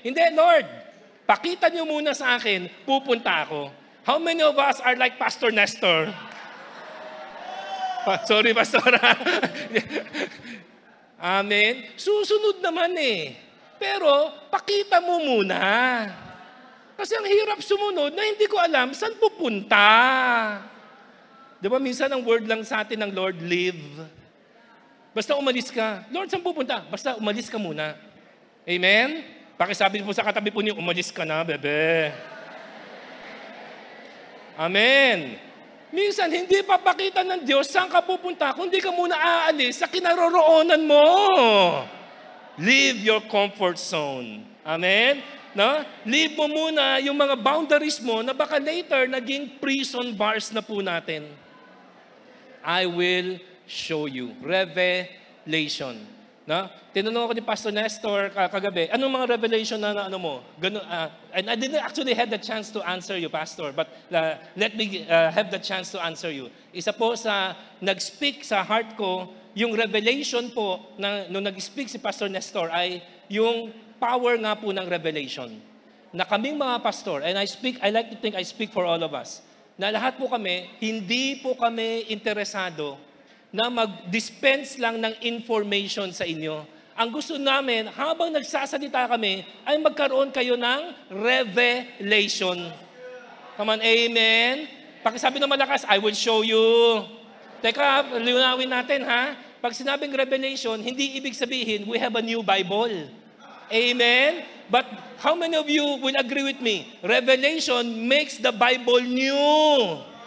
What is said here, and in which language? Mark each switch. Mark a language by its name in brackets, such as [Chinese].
[Filipino] Hindi, Lord, pakita niyo muna sa akin, pupunta ako. [English] How many of us are like Pastor Nestor? Sorry, Pastor. [Filipino] Amen. Susunod naman eh. Pero, pakita mo muna. Kasi ang hirap sumunod na hindi ko alam saan pupunta. Di ba minsan ang word lang sa atin ng Lord, live. Basta umalis ka. Lord, saan pupunta? Basta umalis ka muna. Amen? Pakisabi po sa katabi po niyo, umalis ka na, bebe. Amen. Minsan, hindi papakita ng Diyos saan ka pupunta kung hindi ka muna aalis sa kinaroroonan mo. [English] Leave your comfort zone. [Filipino] Amen? No? Leave mo muna yung mga boundaries mo na baka later naging prison bars na po natin. [English] I will show you. Revelation. No? [Filipino] Tinanong ako ni Pastor Nestor kagabi, anong mga revelation na ano mo? [English] And I didn't actually have the chance to answer you, Pastor, but let me have the chance to answer you. [Filipino] Isa po sa nag-speak sa heart ko, yung revelation po, nung nag-speak si Pastor Nestor, ay yung power nga po ng revelation. Na kaming mga pastor, [English] and I like to think I speak for all of us, [Filipino] na lahat po kami, hindi po kami interesado na mag-dispense lang ng information sa inyo. Ang gusto namin, habang nagsasalita kami, ay magkaroon kayo ng revelation. [English] Come on, amen? [Filipino] Pakisabi ng malakas, [English] I will show you. [Filipino] Teka, liwanawin natin ha. Pag sinabing revelation, hindi ibig sabihin, [English] we have a new Bible. [Filipino] Amen? [English] But how many of you will agree with me? Revelation makes the Bible new.